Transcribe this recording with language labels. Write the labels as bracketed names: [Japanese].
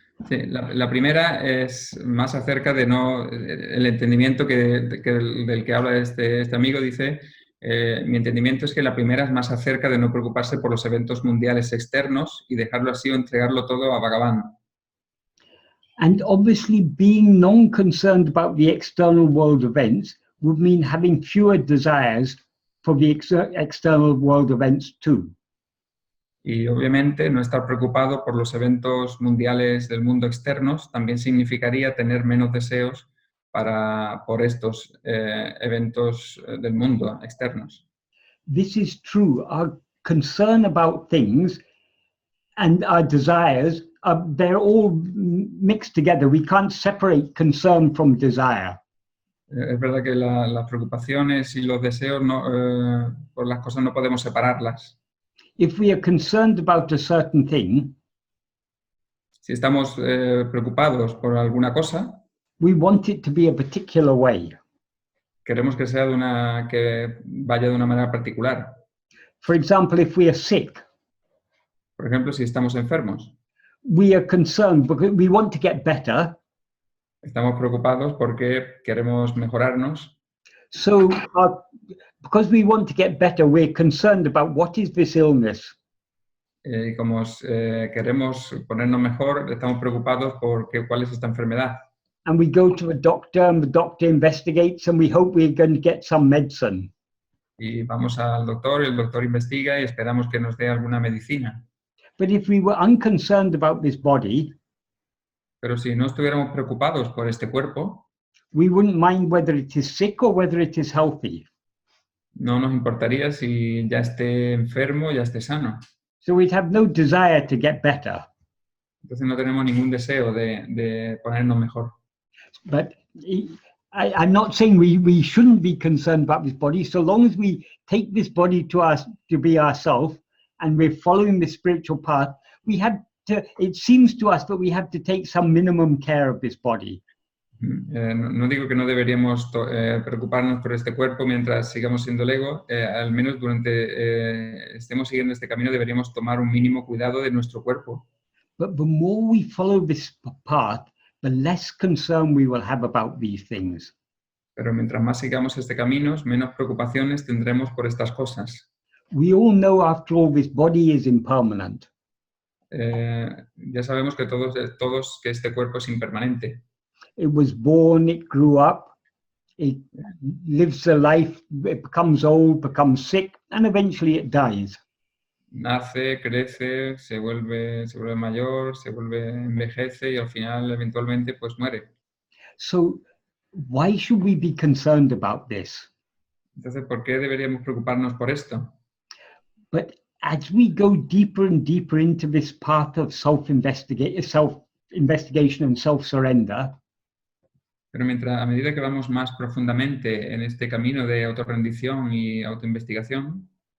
[Spanish] Sí, la primera es más acerca de el entendimiento del que habla este amigo. Dice, mi entendimiento es que la primera es más acerca de no preocuparse por los eventos mundiales externos y dejarlo así o entregarlo todo a Bhagavan. [English] And obviously being non-concerned about the external world events would mean having fewer desires for the external world events too. [Spanish] Y obviamente no estar preocupado por los eventos mundiales del mundo externos también significaría tener menos deseos por estos eventos del mundo externos. [English] This is true. Our concern about things and our desires, they're all mixed together. We can't separate concern from desire. [Spanish] Es verdad que las preocupaciones y los deseos por las cosas no podemos separarlas. [English] If we are concerned about a certain thing, [Spanish] si estamos preocupados por alguna cosa, [English] we want it to be a particular way. [Spanish] Queremos que sea que vaya de una manera particular. [English] For example, if we are sick, [Spanish] por ejemplo, si estamos enfermos, [English] we are concerned because we want to get better. [Spanish] Estamos preocupados porque queremos mejorarnos. [English] So, because we want to get better, we're concerned about what is this illness. [Spanish] Como queremos ponernos mejor, estamos preocupados por cuál es esta enfermedad. [English] And we go to a doctor, and the doctor investigates, and we hope we're going to get some medicine. [Spanish] Y vamos al doctor, y el doctor investiga y esperamos que nos dé alguna medicina. [English] But if we were unconcerned about this body, [Spanish] pero si no estuviéramos preocupados por este cuerpo, [English] we wouldn't mind whether it is sick or whether it is healthy. [Spanish] No nos importaría si ya esté enfermo o ya esté sano. [English] So we'd have no desire to get better. [Spanish] Entonces no tenemos ningún deseo de ponernos mejor. [English] But I'm not saying we shouldn't be concerned about this body, so long as we take this body to be ourself and we're following the spiritual path, it seems to us that we have to take some minimum care of this body. [Spanish] No digo que no deberíamos preocuparnos por este cuerpo mientras sigamos siendo el ego, al menos durante estemos siguiendo este camino deberíamos tomar un mínimo cuidado de nuestro cuerpo. [English] But the more we follow this path, the less concern we will have about these things. [Spanish] Pero mientras más sigamos este camino, menos preocupaciones tendremos por estas cosas. [English] We all know, after all, this body is impermanent. [Spanish] Ya sabemos que todos que este cuerpo es impermanente. [English] It was born, it grew up, it lives a life, it becomes old, becomes sick, and eventually it dies. [Spanish] Nace, crece, se vuelve mayor, envejece y al final eventualmente pues muere. [English] So why should we be concerned about this? [Spanish] Entonces, ¿por qué deberíamos preocuparnos por esto? [English] But as we go deeper and deeper into this path of self-investigation and self-surrender, [Spanish] Pero a medida que vamos más profundamente en este camino de autorrendición y autoinvestigación,